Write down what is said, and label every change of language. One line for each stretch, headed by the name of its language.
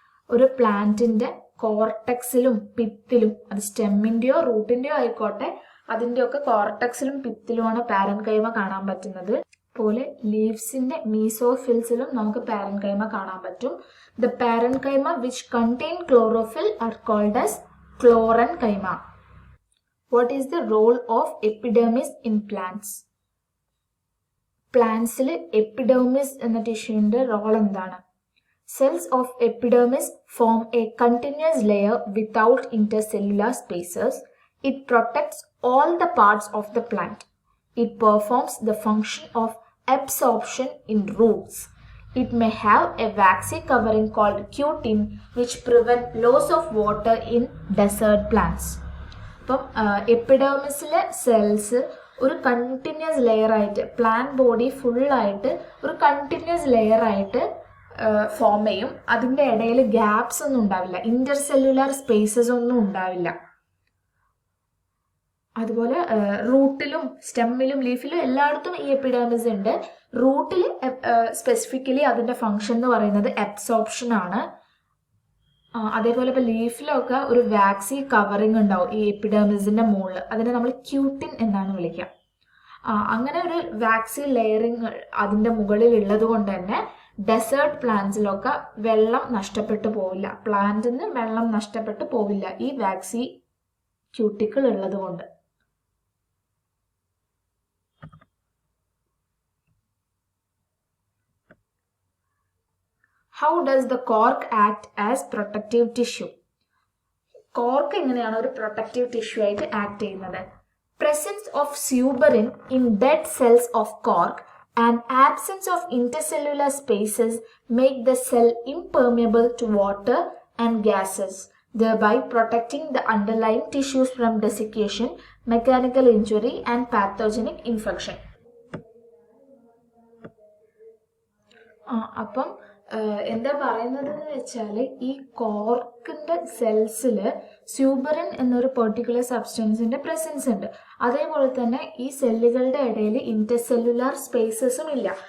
Malayalam: ഒരു പ്ലാന്റിന്റെ കോർട്ടക്സിലും പിത്തിലും, അത് സ്റ്റെമ്മിന്റെയോ റൂട്ടിന്റെയോ ആയിക്കോട്ടെ, അതിന്റെയൊക്കെ കോർട്ടക്സിലും പിത്തിലുമാണ് പാരൻകൈമ കാണാൻ പറ്റുന്നത്. പോലെ ലീവ്സിന്റെ മീസോഫിൽസിലും നമുക്ക് പാരൻകൈമ കാണാൻ പറ്റും.
English: The parenchyma which contain chlorophyll are called as chlorenchyma. What is the role of epidermis in plants?
Malayalam: പ്ലാന്റ്സിൽ epidermis എന്ന ടിഷ്യൂവിന്റെ റോൾ എന്താണ്?
English: Cells of epidermis form a continuous layer without intercellular spaces. It protects all the parts of the plant. It performs the function of absorption in roots. It may have a waxy covering called cutin which prevent loss of water in desert plants.
Malayalam: അപ്പം എപ്പിഡെർമിസിലെ cells ഒരു continuous layer ആയിട്ട് plant body ഫുള്ളായിട്ട് ഒരു continuous layer ആയിട്ട് form ചെയ്യും. അതിൻ്റെ ഇടയിൽ gaps ഒന്നും ഉണ്ടാവില്ല, ഇന്റർസെല്ലുലാർ സ്പേസസ് ഒന്നും ഉണ്ടാവില്ല. അതുപോലെ റൂട്ടിലും സ്റ്റെമ്മിലും ലീഫിലും എല്ലായിടത്തും ഈ എപ്പിഡെർമിസ് ഉണ്ട്. റൂട്ടിൽ സ്പെസിഫിക്കലി അതിൻ്റെ ഫങ്ഷൻ എന്ന് പറയുന്നത് അബ്സോർപ്ഷൻ ആണ്. അതേപോലെ ഇപ്പോൾ ലീഫിലൊക്കെ ഒരു വാക്സി കവറിങ് ഉണ്ടാവും ഈ എപ്പിഡെർമിസിൻ്റെ മുകളിൽ, അതിനെ നമ്മൾ ക്യൂട്ടിൻ എന്നാണ് വിളിക്കുക. അങ്ങനെ ഒരു വാക്സി ലെയറിങ് അതിൻ്റെ മുകളിൽ ഉള്ളത് കൊണ്ട് തന്നെ ഡെസേർട്ട് പ്ലാന്റ്സിലൊക്കെ വെള്ളം നഷ്ടപ്പെട്ടു പോവില്ല, പ്ലാന്റിന് വെള്ളം നഷ്ടപ്പെട്ടു പോവില്ല ഈ വാക്സി ക്യൂട്ടിക്കിൾ ഉള്ളത് കൊണ്ട്.
English: How does the cork act as protective tissue?
Malayalam: Cork എങ്ങനെയാണ് ഒരു പ്രൊട്ടക്റ്റീവ് ടിഷ്യൂ ആയിട്ട് ആക്ട് ചെയ്യുന്നത്?
English: Presence of suberin in dead cells of cork and absence of intercellular spaces make the cell impermeable to water and gases, thereby protecting the underlying tissues from desiccation, mechanical injury and pathogenic infection.
Malayalam: അപ്പം എന്താ പറയുന്നത് എന്ന് വെച്ചാൽ ഈ കോർക്കിൻ്റെ സെൽസിൽ സ്യൂബറിൻ എന്നൊരു particular സബ്സ്റ്റൻസിൻ്റെ presence ഉണ്ട്. അതേപോലെ തന്നെ ഈ സെല്ലുകളുടെ ഇടയിൽ ഇന്റർസെല്ലുലാർ സ്പേസസും ഇല്ല.